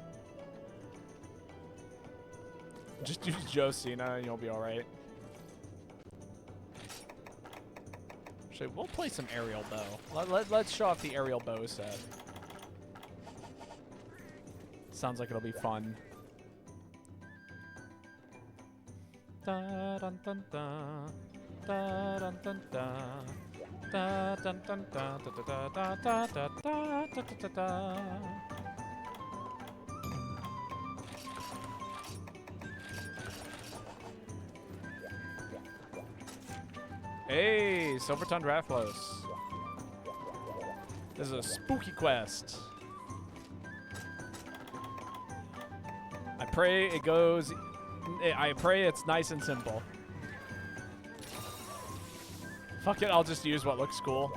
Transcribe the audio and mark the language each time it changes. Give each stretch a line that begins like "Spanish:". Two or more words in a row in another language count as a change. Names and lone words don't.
English: Just use Joe Cena and you'll be all right. Actually, we'll play some aerial bow. Let's show off the aerial bow set. Sounds like it'll be fun. Da dun dun da, da dun dun da, da dun dun da, da da da da da da da da. Hey, Silvertongue Rathlos. This is a spooky quest. I pray it's nice and simple. Fuck it, I'll just use what looks cool.